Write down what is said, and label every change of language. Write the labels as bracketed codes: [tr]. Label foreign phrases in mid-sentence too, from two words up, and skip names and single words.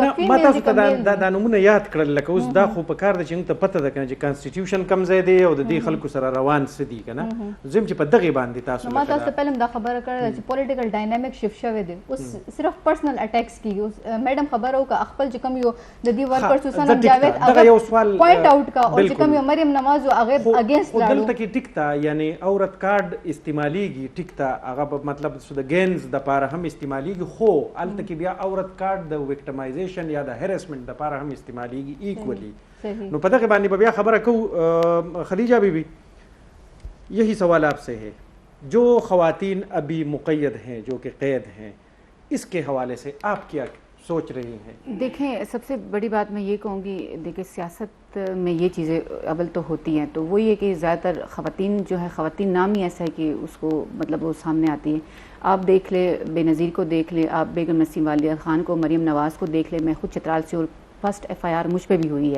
[ps] ما تاسو ته دا نمونه یاد کړل لکه اوس دا خو په کار ده چې موږ ته پته ده که نه چې کانسټیټیوشن کم ځای دی او د دې خلکو سره روان څه دي که نه زه چې په دغې باندې تاسو ما تاسو ته پهله هم دا خبره کړې ده چې [en] political dynamic [ps] شفت شوی دی اوس صرف [en] personal attacks [ps] کېږي اوس میډم خبره وکړه خپل چې کوم یو د دې ورکرز سنم جاوید هغه [en] point out [ps] کا او چې کوم یو مریم نواز هغه اگینسټ لاړو دلته کې ټیک ته یعنی عورت کارډ استعمالیږي ټیک ته هغه مطلب د گینز دپاره هم استعمالیږي خو هلته کې بیا عورت کارډ د وکټمایزیشن یا د هریسمنٹ دپاره هم استعمالیږي ایکولی نو په دغه باندې به بیا خبره کوو خدیجہ بیبی [ur] یہی سوال آپ سے ہے جو خواتین ابھی مقید ہیں جو کہ قید ہیں اس کے حوالے سے آپ کیا سوچ رہی ہیں؟ دیکھیں سب سے بڑی بات میں یہ کہوں گی دیکھیں سیاست میں یہ چیزیں اول تو ہوتی ہیں تو وہ یہ کہ زیادہ تر خواتین جو ہے خواتین نام ہی ایسا ہے کہ اس کو مطلب وہ سامنے آتی ہے آپ دیکھ لیں بے نظیر کو دیکھ لیں آپ بیگم نسیم والدہ خان کو مریم نواز کو دیکھ لیں میں خود چترال سے اور [en] first FIR [ur] مجھ پہ بھی ہوئی ہے